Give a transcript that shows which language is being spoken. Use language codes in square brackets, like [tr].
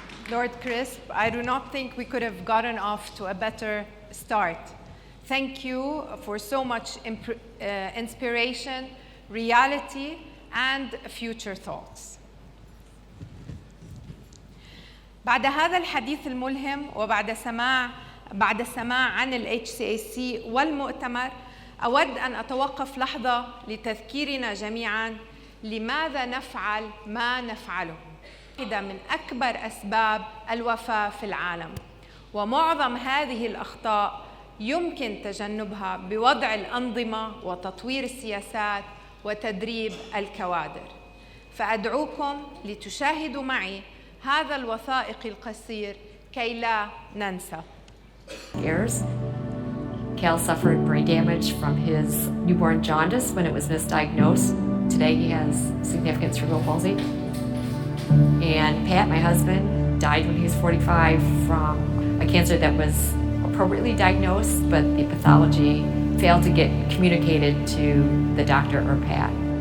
[en] Lord Crisp, I do not think we could have gotten off to a better start. Thank you for so much inspiration, reality, and future thoughts. [ar] بعد هذا الحديث الملهم وبعد السماع عن ال HCAC والمؤتمر، أود أن أتوقف لحظة لتذكيرنا جميعاً لماذا نفعل ما نفعله. واحدة من أكبر أسباب الوفاة في العالم، ومعظم هذه الأخطاء يمكن تجنبها بوضع الأنظمة وتطوير السياسات وتدريب الكوادر. فأدعوكم لتشاهدوا معي هذا الوثائقي القصير كي لا ننسى. [en] Cal suffered brain damage from his newborn jaundice when it was misdiagnosed. Today he has significant cerebral palsy. And Pat, my husband, died when he was 45 from a cancer that was appropriately diagnosed, but the pathology failed to get communicated to the doctor or Pat.